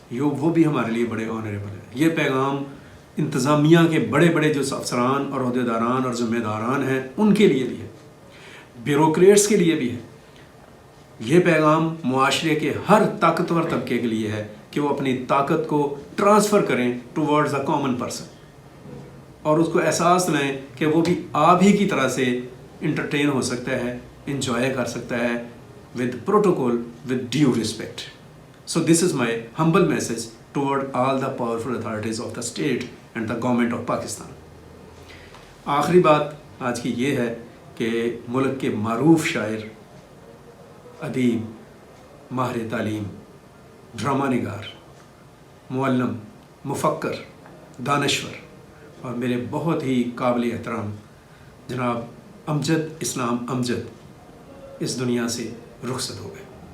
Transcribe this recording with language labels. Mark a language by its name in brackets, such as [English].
[Urdu] وہ بھی ہمارے لیے بڑے آنریبل ہے۔ یہ پیغام انتظامیہ کے بڑے بڑے جو افسران اور عہدیداران اور ذمہ داران ہیں ان کے لیے بھی ہے، بیوروکریٹس کے لیے بھی ہے۔ یہ پیغام معاشرے کے ہر طاقتور طبقے کے لیے ہے کہ وہ اپنی طاقت کو ٹرانسفر کریں [English] towards a common person, [Urdu] اور اس کو احساس لیں کہ وہ بھی آپ ہی کی طرح سے انٹرٹین ہو سکتا ہے، انجوائے کر سکتا ہے [English] with protocol, with due respect. So this is my humble message toward all the powerful authorities of the state and the government of Pakistan. [Urdu] آخری بات آج کی یہ ہے کہ ملک کے معروف شاعر، ادیب، ماہر تعلیم، ڈرامہ نگار، معلم، مفکر، دانشور اور میرے بہت ہی قابل احترام جناب امجد اسلام امجد اس دنیا سے رخصت ہو گئے۔